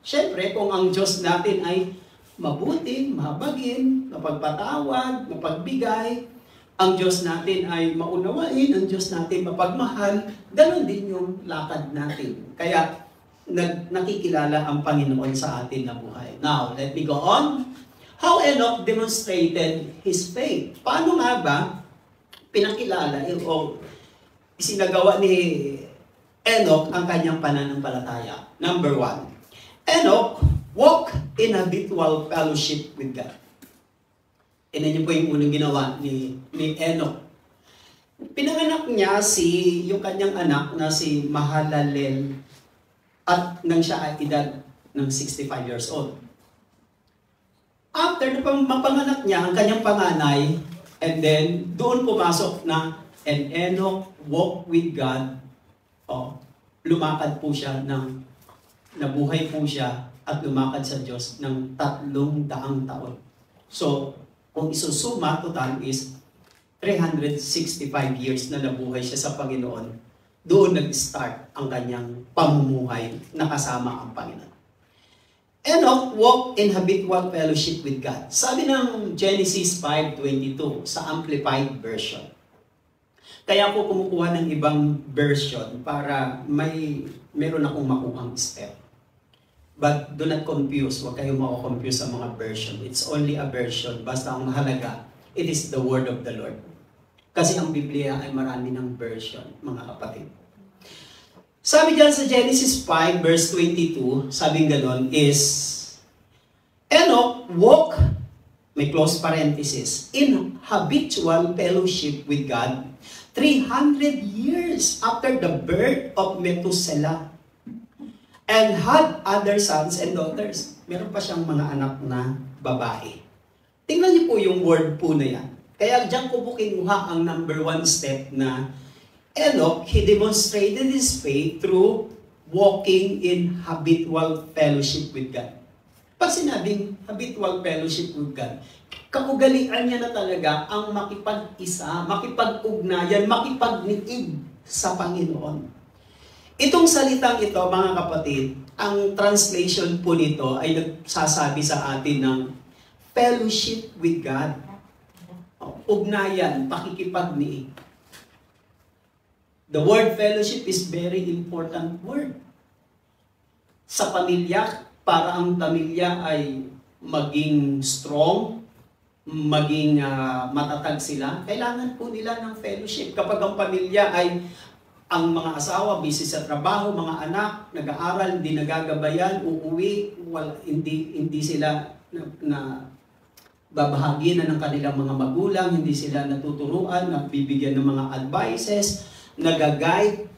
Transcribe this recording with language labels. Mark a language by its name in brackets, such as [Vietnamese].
[Filipino] Siyempre, kung ang Diyos natin ay mabuti, mahabagin, mapagpatawad, mapagbigay, ang Diyos natin ay maunawain, ang Diyos natin mapagmahal, ganoon din yung lakad natin. Kaya, nakikilala ang Panginoon sa atin na buhay. [English] Now, let me go on. How Enoch demonstrated his faith. [Filipino] Paano nga ba pinakilala o isinagawa ni Enoch ang kanyang pananampalataya? [English] Number 1, Enoch walked in habitual fellowship with God. [Filipino] Niyo po yung unang ginawa ni Enoch. Pinanganak niya yung kanyang anak na si Mahalalel at nang siya ay edad ng 65 years old. After na mapanganak niya ang kanyang panganay, and then doon pumasok na [English] and Enoch walked with God. [Filipino] Lumakad po siya nabuhay po siya at lumakad sa Diyos ng 300 taon. So, kung isusuma, total is 365 years na nabuhay siya sa Panginoon. Doon nag-start ang kanyang pamumuhay na kasama ang Panginoon. [English] Enoch walked in habitual fellowship with God. [Filipino] Sabi ng Genesis 5:22 sa Amplified Version. Kaya ako kumukuha ng ibang version para meron akong makuhang step. [English] But do not confuse. [Filipino] Huwag kayong mako-confuse sa mga version. [English] It's only a version. [Filipino] Basta ang mahalaga, [English] it is the word of the Lord. [Filipino] Kasi ang Biblia ay marami ng version, mga kapatid. Sabi dyan sa Genesis 5 verse 22, sabing ganon [English] is, Enoch walk, may close parenthesis, in habitual fellowship with God 300 years after the birth of Methuselah, and had other sons and daughters. [Filipino] Meron pa siyang mga anak na babae. Tingnan niyo po yung word po na yan. Kaya diyan ko po kinuha ang number 1 step na [English] Enoch, he demonstrated his faith through walking in habitual fellowship with God. [Filipino] Pag sinabing [English] habitual fellowship with God, [Filipino] kaugalian niya na talaga ang makipag-isa, makipag-ugnayan, makipag-niig sa Panginoon. Itong salitang ito, mga kapatid, ang translation po nito ay nagsasabi sa atin ng fellowship with God. Ugnayan, pakikipagniig. [English] The word fellowship is very important word. [Filipino] Sa pamilya, para ang pamilya ay maging strong, maging matatag sila, kailangan po nila ng fellowship. Kapag ang pamilya ay ang mga asawa, busy sa trabaho, mga anak, nag-aaral, hindi nagagabayan, uuwi, hindi sila na babahagi na ng kanilang mga magulang, hindi sila natuturuan, nagbibigyan ng mga advices, nag-guide.